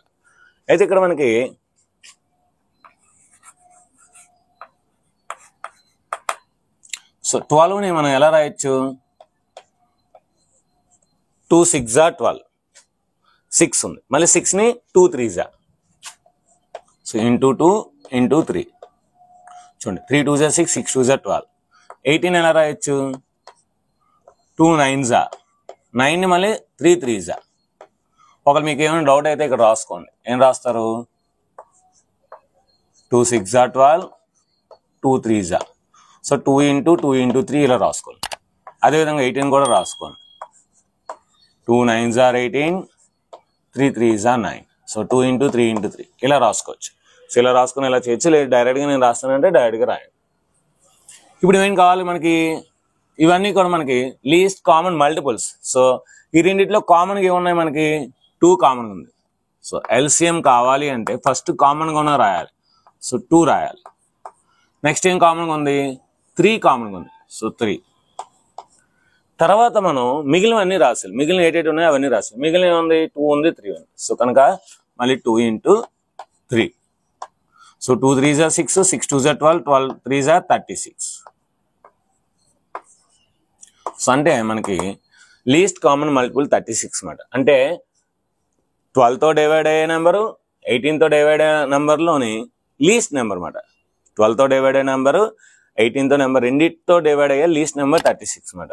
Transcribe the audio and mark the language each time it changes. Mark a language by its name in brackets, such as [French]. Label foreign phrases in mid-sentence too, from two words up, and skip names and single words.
[Telugu] అయితే ఇక్కడ మనకి సో 12ని మనం ఎలా రాయొచ్చు? [English] 2 6s are 12. [Telugu] 6 ఉంది. మళ్ళీ 6ని [English] 2 3s are. [Telugu] సో ఇంటూ 2 × 3. చూడండి. [English] 3 2s are 6, 6 2s are 12. [Telugu] 18 ఎలా రాయొచ్చు? [English] 2 9s are. [Telugu] 9ని మళ్ళీ [English] 3 3s are. [Telugu] ఒకవేళ మీకు ఏమైనా డౌట్ అయితే ఇక్కడ రాసుకోండి. ఏం రాస్తారు? [English] 2 6s are 12, 2 3s are. [Telugu] సో 2 × 2 × 3 ఇలా రాసుకోండి. అదేవిధంగా 18 కూడా రాసుకోండి. [English] 2 9s are 18, 3 3s are 9. [Telugu] సో 2 × 3 × 3 ఇలా రాసుకోవచ్చు. సో ఇలా రాసుకుని ఇలా చేయొచ్చు. లేదు డైరెక్ట్గా నేను రాస్తానంటే డైరెక్ట్గా రాయండి. ఇప్పుడు ఏం కావాలి మనకి? ఇవన్నీ కూడా మనకి [English] least common multiples. [Telugu] సో ఈ రెండిట్లో కామన్గా ఏమున్నాయి మనకి? 2 కామన్గా ఉంది. సో ఎల్సిఎం కావాలి అంటే [English] first common [Telugu] ఉన్న రాయాలి. సో 2 రాయాలి. నెక్స్ట్ ఏం కామన్గా ఉంది? 3 కామన్గా ఉంది. సో 3. తర్వాత మనం మిగిలినవన్నీ రాసాలి. మిగిలిన 88 ఉన్నాయి అవన్నీ రాసాలి. మిగిలిన ఉంది 2 ఉంది, 3 ఉంది. సో కనుక మళ్ళీ 2 × 3. [English] సో 2 3s are 6, 6 2s are 12, 12 3s are 36. [Telugu] సో అంటే మనకి [English] least common multiple [Telugu] 36 అన్నమాట. అంటే 12తో డివైడ్ అయ్యే నెంబరు 18తో డివైడ్ అయ్యే నెంబర్లోని [English] least number [Telugu] అన్నమాట. 12తో డివైడ్ అయ్యే నెంబరు 18తో నెంబర్ రెండింటితో డివైడ్ అయ్యే [English] least number [Telugu] 36 అన్నమాట.